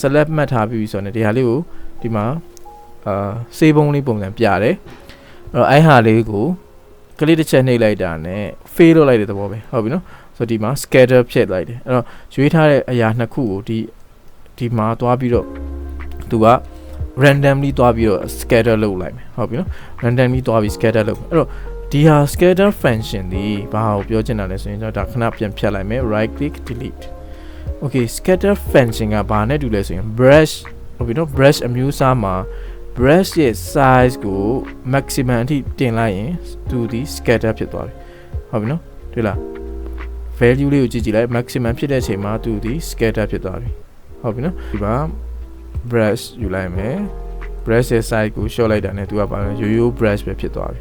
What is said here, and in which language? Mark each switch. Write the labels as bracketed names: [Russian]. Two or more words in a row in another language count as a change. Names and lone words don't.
[Burmese] select မှတ်ထားပြီးပြီဆိုတာနဲ့ဒီဟာလေးကိုဒီမှာစေးပုံးလေးပုံစံပြတယ်အဲ့ဟာလေးကိုကလေးတစ်ချက်နှိပ်လိုက်တာနဲ့ fade လုပ်လိုက်တဲ့သဘောပဲဟုတ်ပြီနော်ဆိုတော့ဒီမှာ scatter ဖြစ်လိုက်တယ်အဲ့တော့ရွေးထားတဲ့အရာနှစ်ခုကိုဒီမှာသွားပြီးတော့သူက randomly သွားပြီးတော့ scatter လုပ်လိုက်မယ်ဟုတ်ပြီနော် randomly သွားပြီး scatter လုပ်အဲ့တော့ဒီဟာ [English] scatter function [Burmese] ဒီဘာကိုပြောချင်တာလဲဆိုရင်ကျွန်တော်ဒါခဏပြန်ဖြတ်လိုက်မယ် [English] right click delete [Burmese] okay [English] scatter function [Burmese] ကဘာနဲ့တူလဲဆိုရင် brush ဟုတ်ပြီနော် brush အမျိုးအစားမှာ brush ရဲ့ size ကို maximum အထိတင်လိုက်ရင်သူဒီ scatter ဖြစ်သွားပြီဟုတ်ပြီနော်တွေ့လား value လေးကိုကြည့်လိုက် maximum ဖြစ် တဲ့အချိန်မှာသူဒီ scatter ဖြစ်သွားပြီဟုတ်ပြီနော်ဒီမှာ brush ယူလိုက်မယ် brush ရဲ့ size ကို short လိုက်တာနဲ့သူကပါရိုးရိုး brush ပဲဖြစ်သွားပြီ